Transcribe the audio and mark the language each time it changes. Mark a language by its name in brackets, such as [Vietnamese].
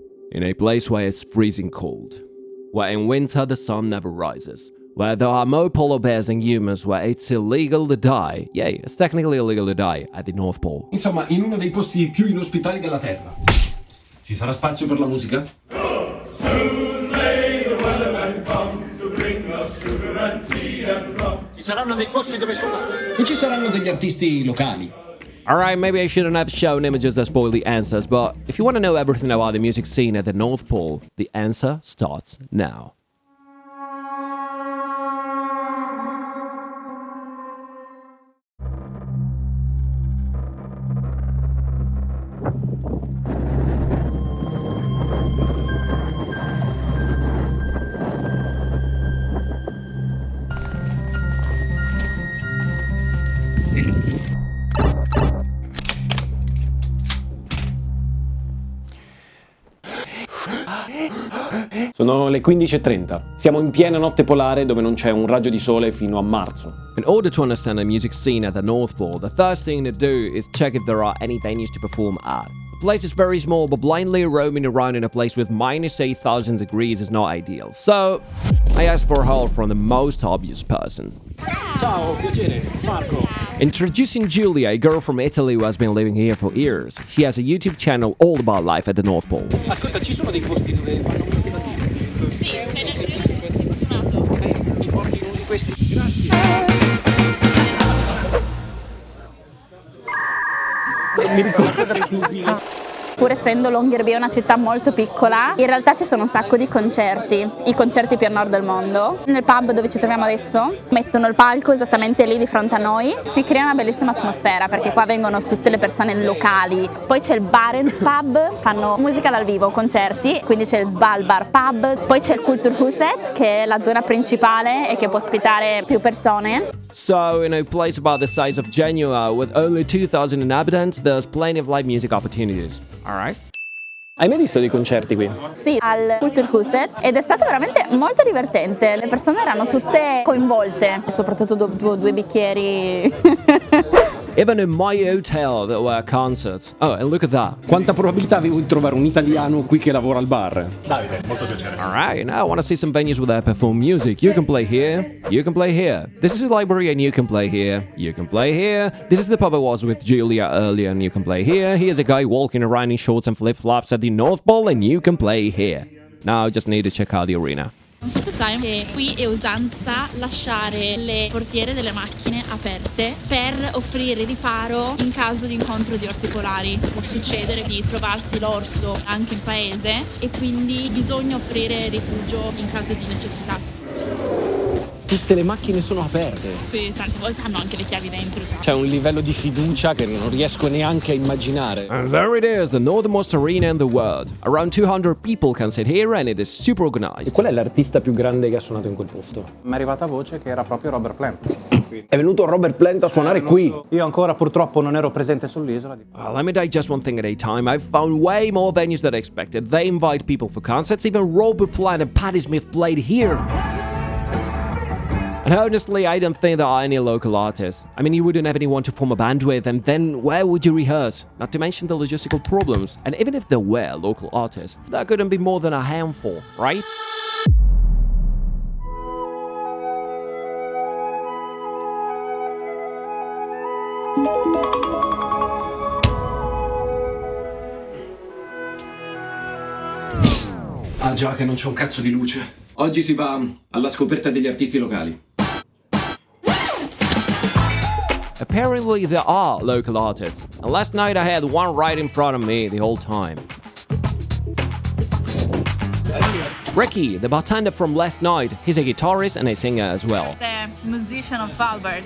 [English] In a place where it's freezing cold, where in winter the sun never rises, where there are more polar bears than humans, where it's illegal to die, yay, it's technically illegal to die at the North Pole. [Italian] Insomma, in uno dei posti più inospitali della Terra. Ci sarà spazio per la musica? [English] Soon may the weatherman come to bring us sugar and tea and rum. [Italian] Ci saranno dei posti dove suonare. E ci saranno degli artisti locali. [English] Alright, maybe I shouldn't have shown images that spoil the answers, but if you want to know everything about the music scene at the North Pole, the answer starts now. [Italian] Sono le 15:30. Siamo in piena notte polare dove non c'è un raggio di sole fino a marzo. [English] In order to understand the music scene at the North Pole, the first thing to do is check if there are any venues to perform at. The place is very small, but blindly roaming around in a place with minus 8,000 degrees is not ideal. So, I asked for help from the most obvious person. Ciao, piacere, Marco. Introducing Giulia, a girl from Italy who has been living here for years. She has a YouTube channel all about life at the North Pole. [Italian] Ascolta, ci sono dei posti dove fanno musica dal vivo? Sì, sei nel periodo in cui sei fortunato. Mi porti uno di questi? Grazie. Non mi ricordo. Pur essendo Longyearbyen una città molto piccola, in realtà ci sono un sacco di concerti, i concerti più a nord del mondo. Nel pub dove ci troviamo adesso mettono il palco esattamente lì di fronte a noi, si crea una bellissima atmosfera perché qua vengono tutte le persone locali. Poi c'è il Barents Pub, fanno musica dal vivo, concerti, quindi c'è il Svalbard Pub, poi c'è il Kulturhuset che è la zona principale e che può ospitare più persone. [English] So, in a place about the size of Genoa with only 2,000 inhabitants, there's plenty of live music opportunities. Alright? [Italian] Hai mai visto dei concerti qui? Sì, al Kulturhuset ed è stato veramente molto divertente. Le persone erano tutte coinvolte, soprattutto dopo due bicchieri. [English] Even in my hotel there were concerts. Oh, and look at that. [Italian] Quanta probabilità avevo di trovare un italiano qui che lavora al bar? Davide, molto piacere. [English] Alright, now I want to see some venues where they perform music. You can play here, you can play here. This is a library and you can play here, you can play here. This is the pub I was with Julia earlier and you can play here. Here's a guy walking around in shorts and flip-flops at the North Pole and you can play here. Now I just need to check out the arena. [Italian] Non so se sai che qui è usanza lasciare le portiere delle macchine aperte per offrire riparo in caso di incontro di orsi polari. Può succedere di trovarsi l'orso anche in paese e quindi bisogna offrire rifugio in caso di necessità. Tutte le macchine sono aperte. Sì, tante volte hanno anche le chiavi dentro. C'è un livello di fiducia che non riesco neanche a immaginare. [English] And there it is, the northernmost arena in the world. Around 200 people can sit here and it is super [Italian] E [English] organized. [Italian] qual è l'artista più grande che ha suonato in quel posto? Mi è arrivata voce che era proprio Robert Plant. È venuto Robert Plant a suonare qui. Io ancora purtroppo non ero presente sull'isola. [English] Let me digest one thing at a time. I've found way more venues than I expected. They invite people for concerts. Even Robert Plant and Patti Smith played here. And honestly, I don't think there are any local artists. I mean, you wouldn't have anyone to form a band with, and then where would you rehearse? Not to mention the logistical problems. And even if there were local artists, there couldn't be more than a handful, right? [Italian] Ah già che non c'è un cazzo di luce. Oggi si va alla scoperta degli artisti locali. [English] Apparently there are local artists, and last night I had one right in front of me the whole time. RICKIE, the bartender from last night, he's a guitarist and a singer as well. The musician of Svalbard.